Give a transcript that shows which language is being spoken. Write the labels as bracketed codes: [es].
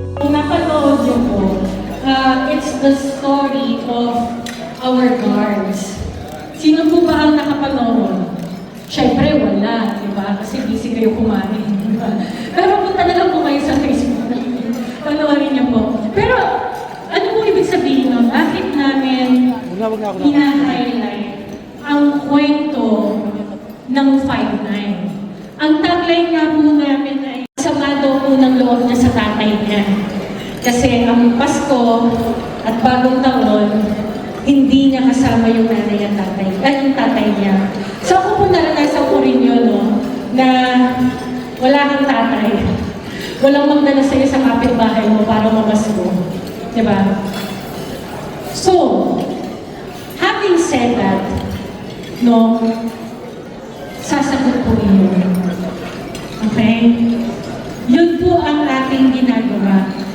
[tl] napanood niyo po, [en] it's the story of our guards. [tl] Sino po ba ang nakapanood? Siyempre wala, di ba? Kasi busy kayo kumain, di ba? Pero punta na lang po kayo sa Facebook namin. Panoorin niyo po. Pero ano po ibig sabihin nun? Bakit namin hina-highlight ang kwento ng 5-9? Ang tagline nga po namin ay sama daw po ng loob niya sa tatay niya. Kasi ang Pasko at Bagong Taon, hindi niya kasama yung nanay at tatay, yung tatay niya. So ako po naranasan ko rin yun, no, na wala kang tatay. Walang magdala sa'yo sa kapitbahay mo para mamasko. Diba? [en] So, having said that, no, [tl] sasagot po yun. Okay? Yun po ang ating ginagawa.